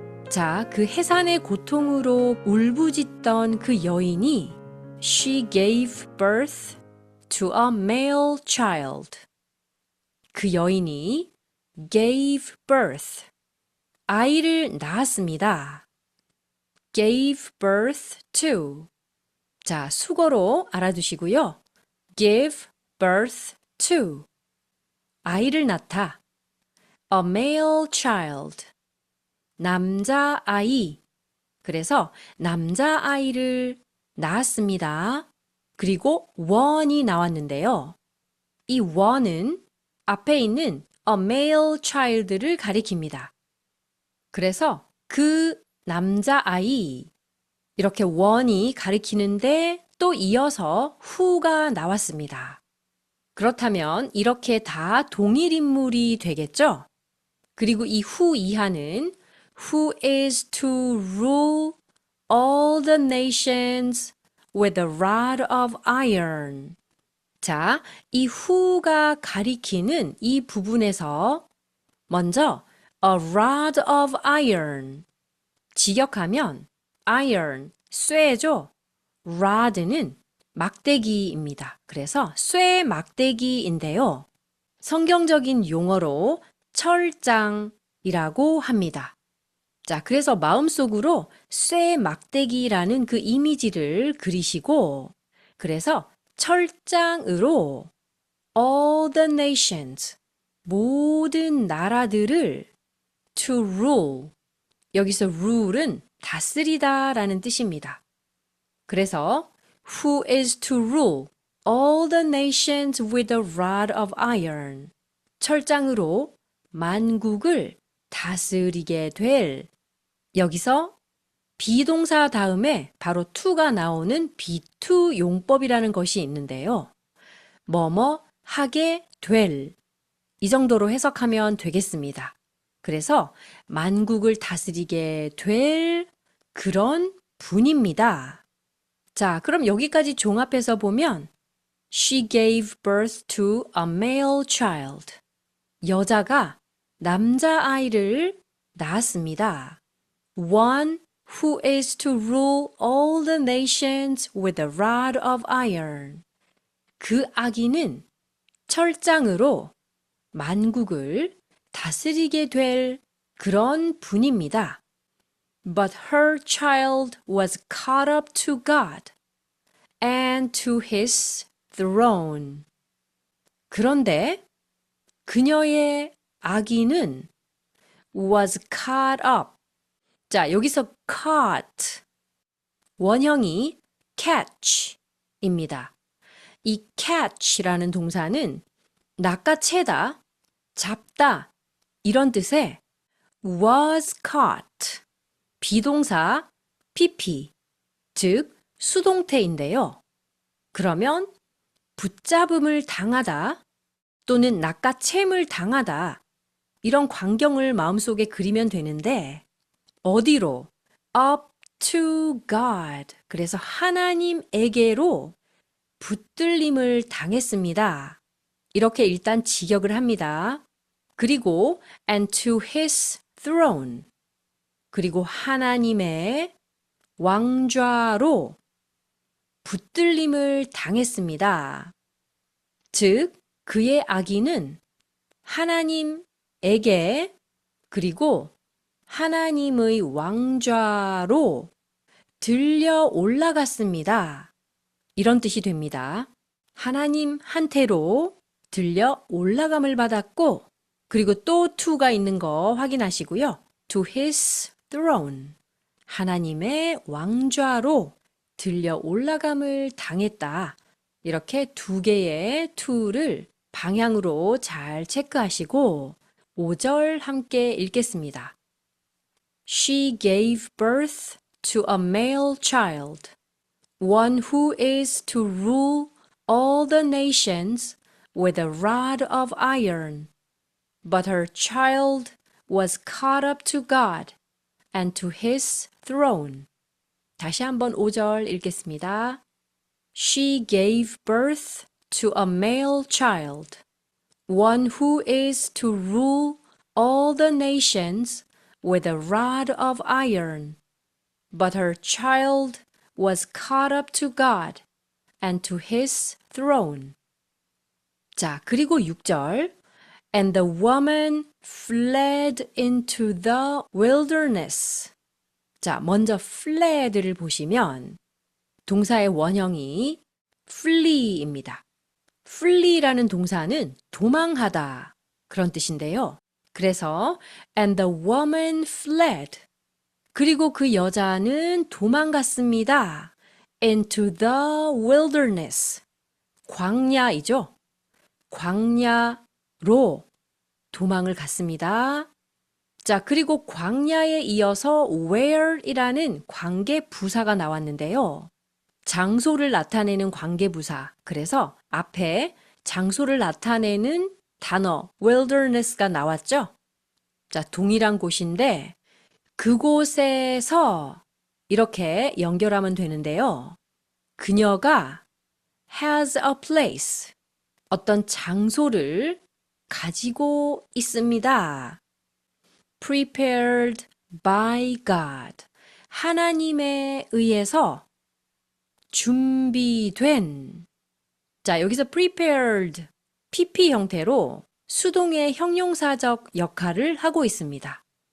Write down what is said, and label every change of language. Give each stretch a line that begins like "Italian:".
Korean: 자, 그 해산의 고통으로 울부짖던 그 여인이
English: She gave birth to a male child.
Korean: 그 여인이
English: gave birth,
Korean: 아이를 낳았습니다.
English: gave birth to.
Korean: 자, 수거로 알아두시고요.
English: give birth to,
Korean: 아이를 낳다.
English: a male child,
Korean: 남자아이. 그래서 남자아이를 낳았습니다. 그리고 one이 나왔는데요. 이 one은 앞에 있는
English: a male child
Korean: 를 가리킵니다. 그래서 그 남자아이, 이렇게 one이 가리키는데 또 이어서 who가 나왔습니다. 그렇다면 이렇게 다 동일 인물이 되겠죠? 그리고 이
English: who 이하는 who is to rule all the nations with a rod of iron.
Korean: 자, 이 who가 가리키는 이 부분에서 먼저
English: a rod of iron.
Korean: 직역하면 iron, 쇠죠. rod는 막대기입니다. 그래서 쇠 막대기인데요. 성경적인 용어로 철장이라고 합니다. 자, 그래서 마음속으로 쇠 막대기라는 그 이미지를 그리시고, 그래서 철장으로
English: all the nations,
Korean: 모든 나라들을 to rule, 여기서 rule은 다스리다 라는 뜻입니다.
English: 그래서 who is to rule all the nations with a rod of iron,
Korean: 철장으로 만국을 다스리게 될. 여기서 비동사 다음에 바로 to가 나오는 be2 용법이라는 것이 있는데요. 뭐뭐 하게 될, 이 정도로 해석하면 되겠습니다. 그래서 만국을 다스리게 될 그런 분입니다. 자, 그럼 여기까지 종합해서 보면
English: She gave birth to a male child.
Korean: 여자가 남자아이를 낳았습니다.
English: One who is to rule all the nations with a rod of iron.
Korean: 그 아기는 철장으로 만국을 다스리게 될 그런 분입니다.
English: But her child was caught up to God and to his throne.
Korean: 그런데 그녀의 아기는
English: was caught up.
Korean: 자, 여기서 caught, 원형이 catch입니다. 이 catch라는 동사는 낚아채다, 잡다 이런 뜻의
English: was caught,
Korean: 비동사 pp, 즉 수동태인데요. 그러면 붙잡음을 당하다 또는 낚아챔을 당하다 이런 광경을 마음속에 그리면 되는데 어디로?
English: up to God.
Korean: 그래서 하나님에게로 붙들림을 당했습니다. 이렇게 일단 직역을 합니다. 그리고
English: and to his throne.
Korean: 그리고 하나님의 왕좌로 붙들림을 당했습니다. 즉, 그의 아기는 하나님에게 그리고 하나님의 왕좌로 들려 올라갔습니다. 이런 뜻이 됩니다. 하나님한테로 들려 올라감을 받았고, 그리고 또 to가 있는 거 확인하시고요.
English: To his throne.
Korean: 하나님의 왕좌로 들려 올라감을 당했다. 이렇게 두 개의 to를 방향으로 잘 체크하시고 5절 함께 읽겠습니다.
English: She gave birth to a male child, one who is to rule all the nations with a rod of iron. But her child was caught up to God and to his throne.
Korean: 다시 한번 5절 읽겠습니다.
English: She gave birth to a male child, one who is to rule all the nations with a rod of iron. But her child was caught up to God and to his throne.
Korean: 자, 그리고 6절.
English: And the woman fled into the wilderness.
Korean: 자, 먼저 fled를 보시면 동사의 원형이 flee입니다. flee라는 동사는 도망하다 그런 뜻인데요. 그래서
English: and the woman fled.
Korean: 그리고 그 여자는 도망갔습니다.
English: into the wilderness.
Korean: 광야이죠. 광야로 도망을 갔습니다. 자, 그리고 광야에 이어서 where이라는 관계 부사가 나왔는데요. 장소를 나타내는 관계 부사. 그래서 앞에 장소를 나타내는 단어 wilderness가 나왔죠. 자, 동일한 곳인데 그곳에서 이렇게 연결하면 되는데요. 그녀가
English: has a place.
Korean: 어떤 장소를 가지고 있습니다.
English: prepared by God.
Korean: 하나님에 의해서 준비된. 자, 여기서 prepared, PP 형태로 수동의 형용사적 역할을 하고 있습니다.